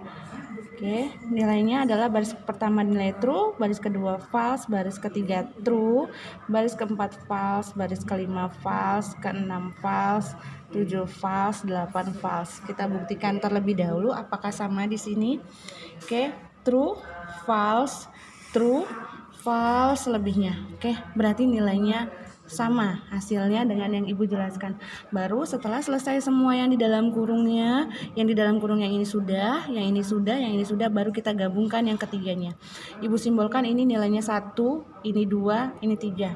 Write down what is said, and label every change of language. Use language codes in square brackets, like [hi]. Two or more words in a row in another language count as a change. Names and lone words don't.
[id] Oke, nilainya adalah baris pertama nilai true, baris kedua false, baris ketiga true, baris keempat false, baris kelima false, keenam false, 7 false, 8 false. Kita buktikan terlebih dahulu apakah sama di sini. Oke, [en] true, false, true, false lebihnya. [id] Oke, berarti nilainya sama hasilnya dengan yang ibu jelaskan. Baru setelah selesai semua yang di dalam kurungnya, yang di dalam kurung yang ini sudah, yang ini sudah, yang ini sudah, baru kita gabungkan yang ketiganya. Ibu simbolkan ini nilainya 1, ini 2, ini 3.